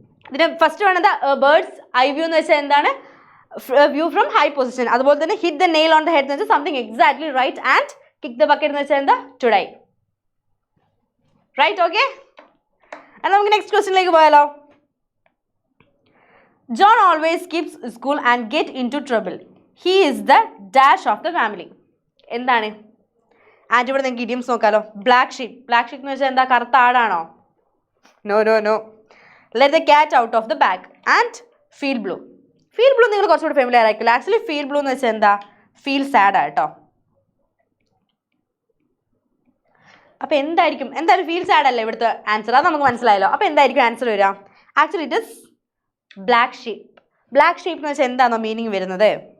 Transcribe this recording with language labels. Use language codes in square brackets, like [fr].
[ml] ഇതിന് ഫസ്റ്റ് വേണ്ടത് birds eye view എന്ന് വെച്ചാൽ എന്താണ്? View from high position. അതുപോലെ തന്നെ hit the nail on the head എന്ന് വെച്ചാൽ something exactly right. And kick the bucket എന്ന് വെച്ചാൽ എന്താ? To die. റൈറ്റ്. ഓക്കെ, നമുക്ക് നെക്സ്റ്റ് ക്വസ്റ്റ്യനിലേക്ക് പോയാലോ. [en] John always skips school and get into trouble. He is the dash of the family. [ml] എന്താണ്? And ഇവിടെ നിങ്ങൾക്ക് ഇഡിയംസ് നോക്കാലോ. ബ്ലാക്ക് ഷീപ്പ് എന്ന് വെച്ചാൽ എന്താ? കറുത്ത ആടാണോ? [en] No. Let the cat out of the bag and feel blue. [ml] Feel blue നിങ്ങൾ കുറച്ചുകൂടി ഫെമിലിയർ ആയിരിക്കില്ല. ആക്ച്വലി ഫീൽ ബ്ലൂ എന്ന് വെച്ചാൽ എന്താ? ഫീൽ സാഡ് ആട്ടോ. അപ്പൊ എന്തായാലും ഫീൽ സാഡ് അല്ലേ ഇവിടുത്തെ ആൻസർ? അത് നമുക്ക് മനസ്സിലായല്ലോ. അപ്പൊ എന്തായിരിക്കും ആൻസർ വരിക? Actually it is black sheep. Black sheep എന്ന് വെച്ചാൽ എന്താണോ മീനിങ് വരുന്നത്?